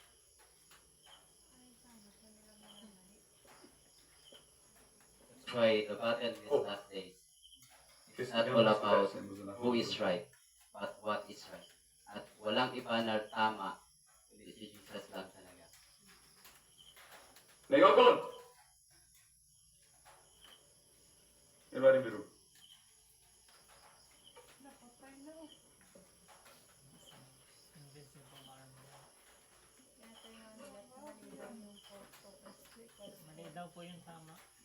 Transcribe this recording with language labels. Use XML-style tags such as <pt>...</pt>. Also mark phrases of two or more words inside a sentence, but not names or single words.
<en>That's why the battle in these last days is</en> <fa>کسی</fa> <en>not</en> <fa>دیگه</fa> <en>all</en> <fa>هم هست که</fa> <en>about</en> <fa>درس امروز نخونده؟</fa> <en>who is right, but what is right.</en> <tl>At walang iba na tama, kundi si Jesus lang talaga.</tl> <fa>نگاه کن. ببریم بیرون.</fa> <en>Invisible arm.</en> <tl>Mali daw po yung tama.</tl>